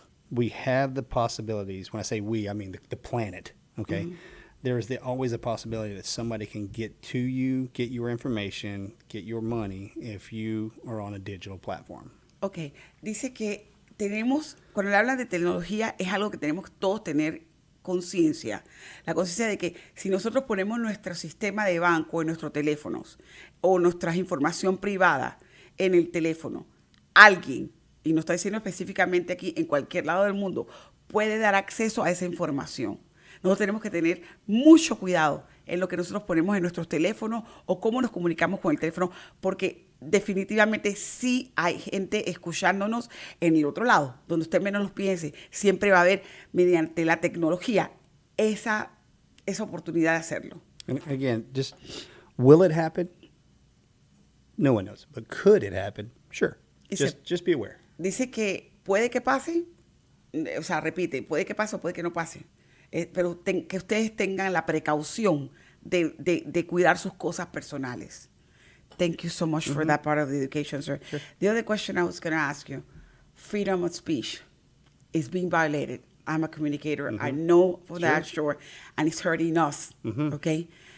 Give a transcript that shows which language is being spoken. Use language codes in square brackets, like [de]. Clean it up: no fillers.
[en] We have the possibilities. When I say we, I mean the planet, okay? Mm-hmm. There's always a possibility that somebody can get to you, get your information, get your money if you are on a digital platform. [es] Okay, dice que cuando le hablan de tecnología, es algo que tenemos todos tener conciencia. La conciencia de que si nosotros ponemos nuestro sistema de banco en nuestros teléfonos o nuestra información privada en el teléfono, alguien, y no está diciendo específicamente aquí, en cualquier lado del mundo, puede dar acceso a esa información. Nosotros tenemos que tener mucho cuidado en lo que nosotros ponemos en nuestros teléfonos o cómo nos comunicamos con el teléfono, porque definitivamente sí hay gente escuchándonos en el otro lado, donde usted menos lo piense. Siempre va a haber, mediante la tecnología, esa oportunidad de hacerlo. [en] And again, will it happen? No one knows. But could it happen? Sure. Just be aware. [es] Dice que puede que pase, o sea, repite, puede que pase o puede que no pase. Pero que ustedes tengan la precaución de cuidar sus cosas personales. [en] Thank you so much for that part of the education, sir. Sure. The other question I was going to ask you, freedom of speech is being violated. I'm a communicator. I know for that, sure, and it's hurting us, okay?